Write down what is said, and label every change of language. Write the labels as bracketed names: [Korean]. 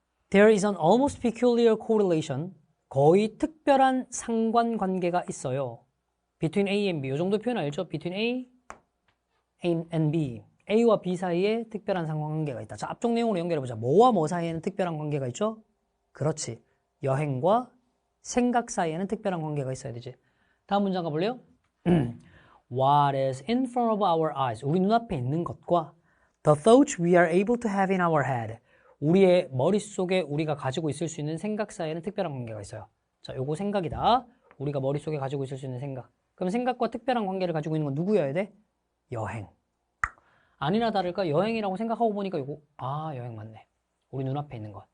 [English] There is an almost peculiar correlation. [Korean] 거의 특별한 상관관계가 있어요. [English] Between A and B. [Korean] 이 정도 표현 알죠? [English] Between A and B. [Korean] A와 B 사이에 특별한 상관관계가 있다. 자, 앞쪽 내용으로 연결해보자. 뭐와 뭐 사이에는 특별한 관계가 있죠? 그렇지. 여행과 생각 사이에는 특별한 관계가 있어야 되지. 다음 문장 가볼래요? [English] What is in front of our eyes? [Korean] 우리 눈앞에 있는 것과 [English] the thoughts we are able to have in our head. [Korean] 우리의 머릿속에 우리가 가지고 있을 수 있는 생각 사이에는 특별한 관계가 있어요. 자, 요거 생각이다. 우리가 머릿속에 가지고 있을 수 있는 생각. 그럼 생각과 특별한 관계를 가지고 있는 건 누구여야 돼? 여행. 아니나 다를까 여행이라고 생각하고 보니까 요거 여행 맞네. 우리 눈앞에 있는 것.